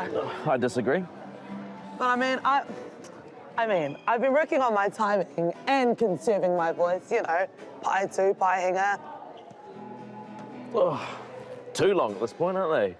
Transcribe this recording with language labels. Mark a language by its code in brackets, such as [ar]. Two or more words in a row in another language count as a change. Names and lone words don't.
[en] I disagree. But I mean, I've been working on my timing and conserving my voice, you know, [mi] pai tu, pai hinga. [en] Oh, too long at this point, aren't they?